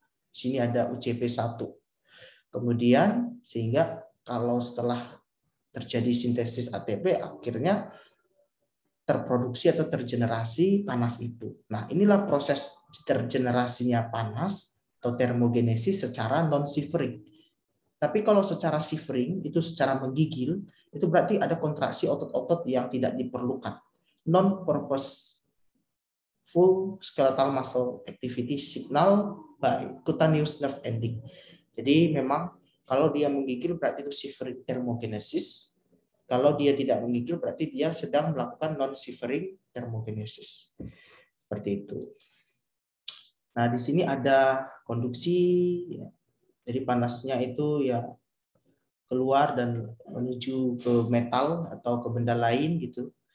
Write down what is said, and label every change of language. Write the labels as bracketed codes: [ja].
[id] Di sini ada UCP1. Kemudian sehingga kalau setelah terjadi sintesis ATP akhirnya terproduksi atau tergenerasi panas itu. Nah, inilah proses tergenerasinya panas atau termogenesis secara non-shivering. Tapi kalau secara shivering, itu secara menggigil, itu berarti ada kontraksi otot-otot yang tidak diperlukan. [en] Non-purpose full skeletal muscle activity signal by cutaneous nerve ending. [id] Jadi memang kalau dia menggigil berarti itu shivering thermogenesis. Kalau dia tidak menggigil berarti dia sedang melakukan non-shivering thermogenesis. Seperti itu. Nah, di sini ada konduksi, ya. Jadi panasnya itu ya keluar dan menuju ke metal atau ke benda lain gitu.